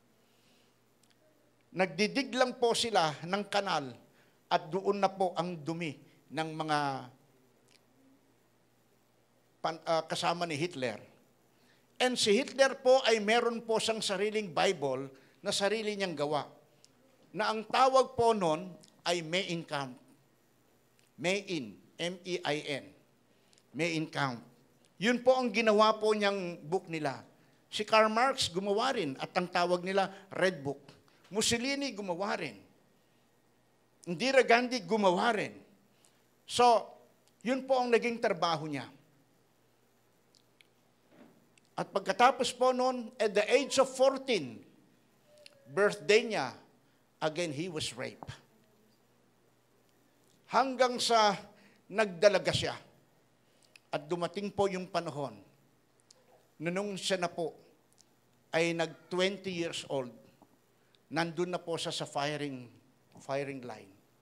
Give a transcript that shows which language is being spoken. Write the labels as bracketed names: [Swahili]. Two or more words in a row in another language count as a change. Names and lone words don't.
[Filipino] Nagdidig lang po sila ng kanal at doon na po ang dumi ng mga kasama ni Hitler. And si Hitler po ay meron po siyang sariling Bible na sarili niyang gawa. Na ang tawag po nun ay Mein Kampf. Mein, M-E-I-N. Mein Kampf. Yun po ang ginawa po niyang book nila. Si Karl Marx gumawa rin at ang tawag nila Red Book. Mussolini gumawa rin. Indira Gandhi gumawa rin. So, yun po ang naging trabaho niya. [English] At pagkatapos po noon, at the age of 14, birthday niya, again, he was raped. [Filipino] Hanggang sa nagdalaga siya. At dumating po yung panahon na nung siya na po ay nag-20 [English] years old, [Filipino] nandun na po siya sa firing line.